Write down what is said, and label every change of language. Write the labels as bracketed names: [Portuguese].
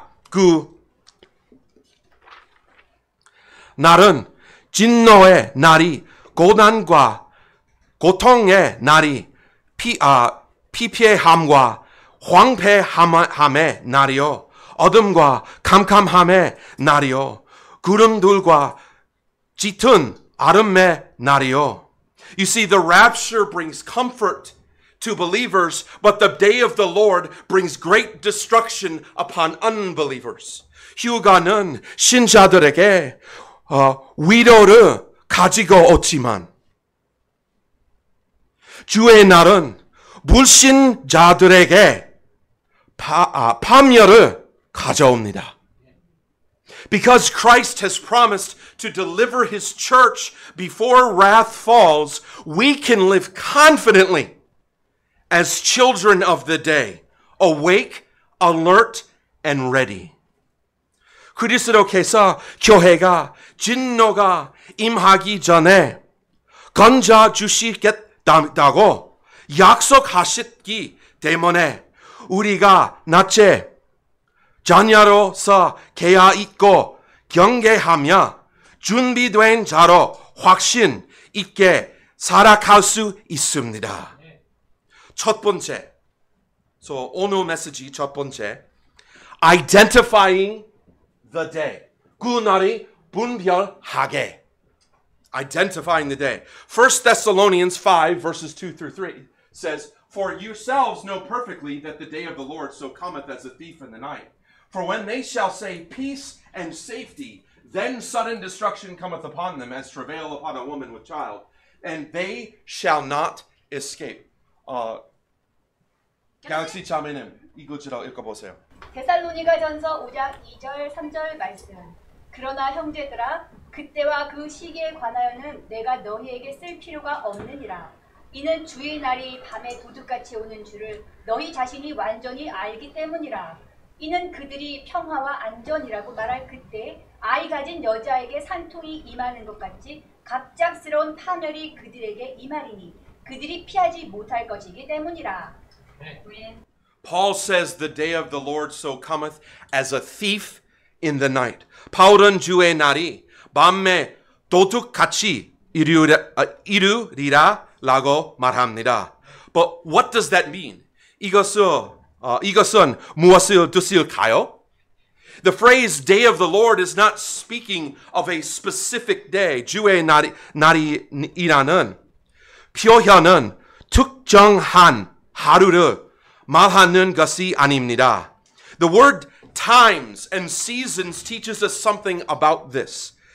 [Korean] 그 날은 진노의 날이 고난과 고통의 날이 피폐함과 황폐함의 날이요 어둠과 캄캄함의 날이요 구름들과 짙은 어둠의 날이요. [English] You see, the rapture brings comfort to believers, but the day of the Lord brings great destruction upon unbelievers. [Korean] 휴가는 신자들에게 위로를 가지고 오지만 주의 날은 불신자들에게 파멸을 가져옵니다. [English] Because Christ has promised to deliver his church before wrath falls, we can live confidently as children of the day, awake, alert, and ready. [Korean] 그리스도께서 교회가 진노가 임하기 전에 건져 주시겠다고 약속하셨기 때문에 우리가 낮에 자녀로서 깨어 있고 경계하며 준비된 자로 확신 있게 살아갈 수 있습니다. 첫 번째, 오늘 메시지 첫 번째, [English] identifying the day. [Korean] 그 날이 분별하게. [English] Identifying the day. 1 Thessalonians 5 verses 2 through 3 says, For yourselves know perfectly that the day of the Lord so cometh as a thief in the night. For when they shall say peace and safety, then sudden destruction cometh upon them as travail upon a woman with child, and they shall not escape. [Korean] 갤럭시 자매님, 이것으로 읽어보세요. 데살로니가전서 5장 2절 3절 말씀. 그러나 형제들아 그때와 그 시기에 관하여는 내가 너희에게 쓸 필요가 없느니라. 이는 주의 날이 밤에 도둑같이 오는 줄을 너희 자신이 완전히 알기 때문이라. 이는 그들이 평화와 안전이라고 말할 그때 아이 가진 여자에게 산통이 임하는 것 같이 갑작스러운 파멸이 그들에게 임하리니 그들이 피하지 못할 것이기 때문이라. 아멘. [English] Paul says the day of the Lord so cometh as a thief in the night. [Korean] 바울은 주의 날이 밤에 도둑같이 이루리라라고 말합니다. [English] But what does that mean? [Korean] 이것은 무엇을 뜻일까요? [English] The phrase day of the Lord is not speaking of a specific day. [Korean] 주의 날이라는 표현은 특정한 하루를 말하는 것이 아닙니다. [English] The word times and seasons teaches us something about this.